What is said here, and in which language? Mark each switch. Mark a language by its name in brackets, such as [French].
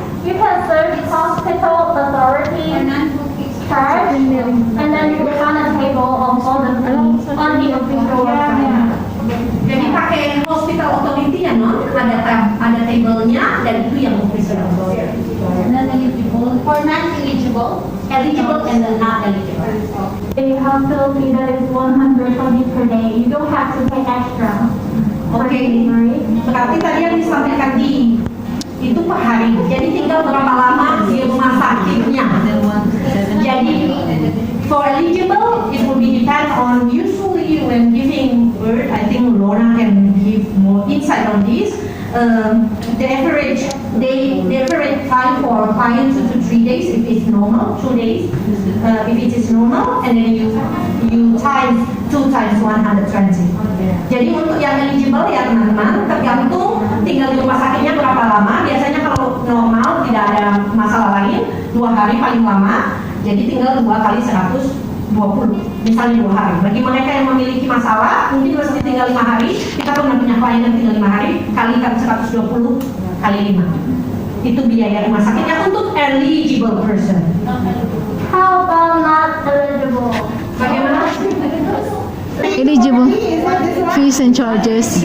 [English] You can search hospital authority charge and then you find a table schedule of all the fees on the official website. [Indonesian] Jadi pakai hospital authority ya non, ada tabelnya dan itu yang official. [English] Non-eligible, for non-eligible, eligible and then not eligible. A hospital fee that is 100 per day. You don't have to pay extra. for Oke. delivery. [Indonesian] Berarti tadi yang disampaikan di itu per hari. Jadi tinggal berapa lama di rumah sakitnya. [English] Jadi for eligible, it will be depend on usually when giving birth. I think Lorna can give more insight on this. The average time for client 2 to 3 days if it's normal, 2 days if it is normal, and then you times 2 times 120. [Indonesian] Jadi untuk yang eligible ya teman-teman tergantung tinggal di rumah sakitnya berapa lama. Biasanya kalau normal tidak ada masalah lain 2 hari paling lama. Jadi tinggal 2 kali 120, misalnya 2 hari. Bagi mereka yang memiliki masalah, mungkin masih tinggal 5 hari. Kita pernah punya klien yang tinggal 5 hari, kalikan 120 kali 5. Itu biaya rumah sakitnya untuk eligible person. [English] How about not eligible? [Indonesian] Bagaimana? [English] Eligible fees and charges.